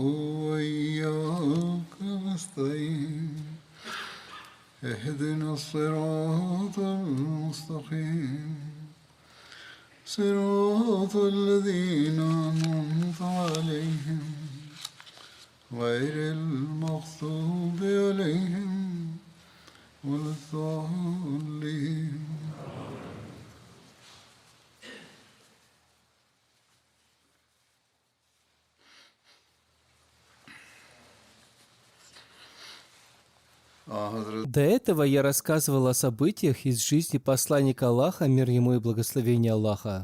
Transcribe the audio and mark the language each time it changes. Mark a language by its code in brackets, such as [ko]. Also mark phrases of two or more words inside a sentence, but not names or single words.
[ar] وإياك نستعين اهدنا الصراط المستقيم صراط الذين أنعمت عليهم غير المغضوب عليهم ولا الضالين. [ru] До этого я рассказывал о событиях из жизни посланника Аллаха, мир ему и благословение Аллаха.